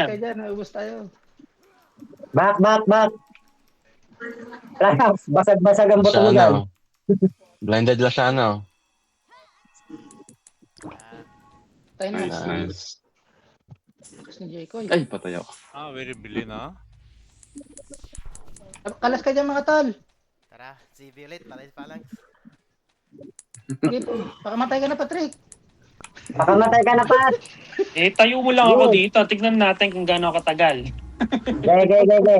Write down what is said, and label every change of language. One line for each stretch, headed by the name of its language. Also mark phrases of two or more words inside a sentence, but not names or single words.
Filipino: Kaya dyan, naubos tayo. Back. Relax, basag-basag ang buto mo Siya yan. ano. Blinded lang siya ano. Tayo na. Nice. Tapos ni Jaycoy. Ay, patay ako.
Korean: 아, 왜 이리 밀리나?
Filipino: Kalas ka dyan mga tol. Tara, si Violet. Patay pa lang. Sige, pakamatay ka na, Patrick. Pakamatay ka na, Pat. Eh, tayo mo lang ako dito. Tignan natin kung gaano katagal. Gaya.